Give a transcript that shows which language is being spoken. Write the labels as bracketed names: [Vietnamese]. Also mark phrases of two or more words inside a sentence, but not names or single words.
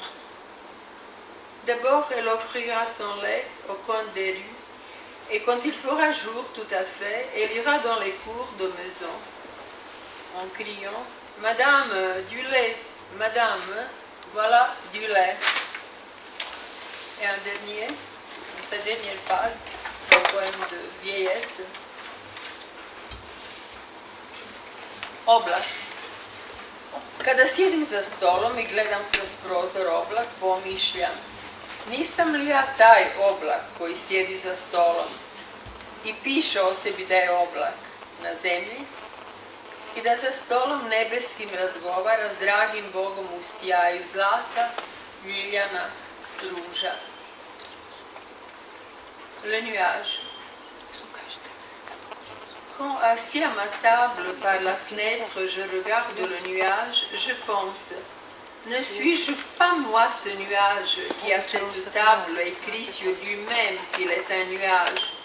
[French] D'abord, elle offrira son lait au coin des rues, et quand il fera jour tout à fait, elle ira dans les cours de maison, en criant « Madame, du lait, madame, voilà du lait ». Et un dernier, sa dernière phrase, un poème de vieillesse. [Croatian] Oblak. Kada sjedim za stolom i gledam kroz prozor oblak, pomišljam: nisam li ja taj oblak koji sjedi za stolom i piše o sebi da je oblak na zemlji i da za stolom nebeskim razgovara s dragim Bogom u sjaju zlata, ljiljana, ruža. [French] Le nuage. Quand assis à ma table par la fenêtre, je regarde le nuage, je pense: ne suis-je pas moi ce nuage qui à cette table écrit sur lui-même qu'il est un nuage?